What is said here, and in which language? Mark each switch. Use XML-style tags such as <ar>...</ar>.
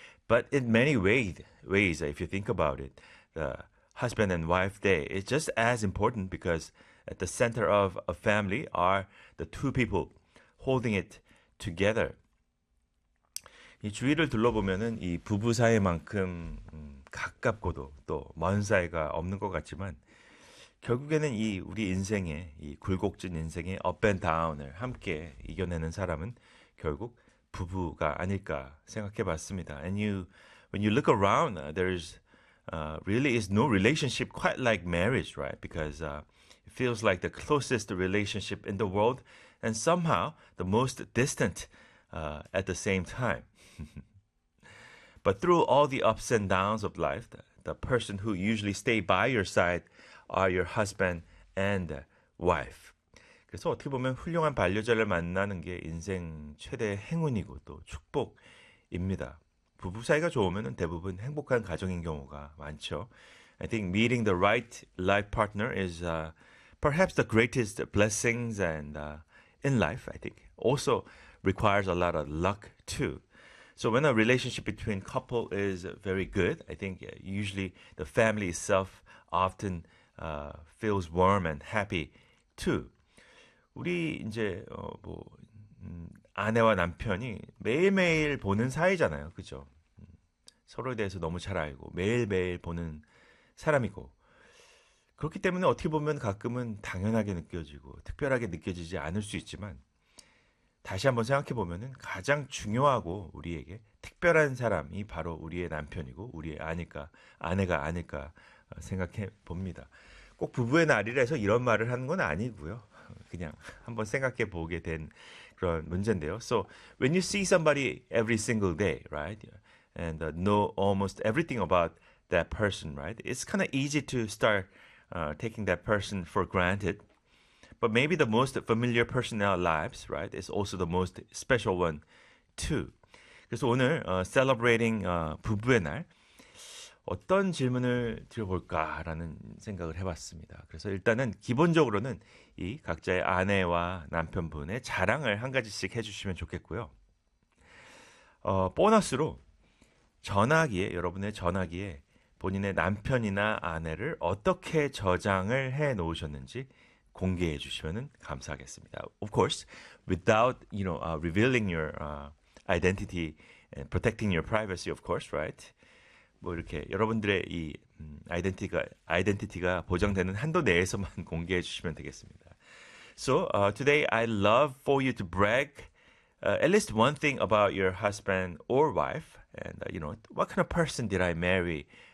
<en>But in many ways, if you think about it, the husband and wife day is just as important because at the center of a family are the two people holding it together.</en> <ko>이 주위를 둘러보면은 이 부부 사이만큼 가깝고도 또먼 사이가 없는 것 같지만 결국에는 이 우리 인생의 이 굴곡진 인생의 업앤다운을 함께 이겨내는 사람은 결국 부부가 아닐까 생각해봤습니다.</ko> <en>And you, when you look around, there's really is no relationship quite like marriage, right? Because it feels like the closest relationship in the world, and somehow the most distant at the same time. But through all the ups and downs of life, the person who usually stay by your side are your husband and wife.</en> <ko>그래서 어떻게 보면 훌륭한 반려자를 만나는 게 인생 최대의 행운이고 또 축복입니다. 부부 사이가 좋으면 대부분 행복한 가정인 경우가 많죠.</ko> <en>I think meeting the right life partner is perhaps the greatest blessings and in life, I think. Also requires a lot of luck too. So when a relationship between couple is very good, I think usually the family itself often feels warm and happy too.</en> <ko>우리 이제 아내와 남편이 매일매일 보는 사이잖아요, 그죠? 서로에 대해서 너무 잘 알고 매일매일 보는 사람이고 그렇기 때문에 어떻게 보면 가끔은 당연하게 느껴지고 특별하게 느껴지지 않을 수 있지만 다시 한번 생각해 보면은 가장 중요하고 우리에게 특별한 사람이 바로 우리의 남편이고 우리의 아닐까 아내가 아닐까 생각해 봅니다. 꼭 부부의 날이라서 이런 말을 하는 건 아니고요. 그냥 한번 생각해 보게 된 그런 문제인데요.</ko> <en>So when you see somebody every single day, right? And know almost everything about that person, right? It's kind of easy to start taking that person for granted. But maybe the most familiar person in our lives, right, is also the most special one, too.</en> <ko>그래서 오늘 celebrating 부부의 날 어떤 질문을 드려볼까라는 생각을 해봤습니다. 그래서 일단은 기본적으로는 이 각자의 아내와 남편분의 자랑을 한 가지씩 해주시면 좋겠고요. 보너스로 전화기에 여러분의 전화기에 본인의 남편이나 아내를 어떻게 저장을 해 놓으셨는지 공개해 주시면 감사하겠습니다.</ko> <en>Of course, without revealing your identity and protecting your privacy, of course, right?</en> <ko>뭐 이렇게 여러분들의 이 아이덴티티가 보장되는 한도 내에서만 공개해 주시면 되겠습니다.</ko> <en>So today I'd love for you to brag at least one thing about your husband or wife. And, what kind of person did I marry?</en>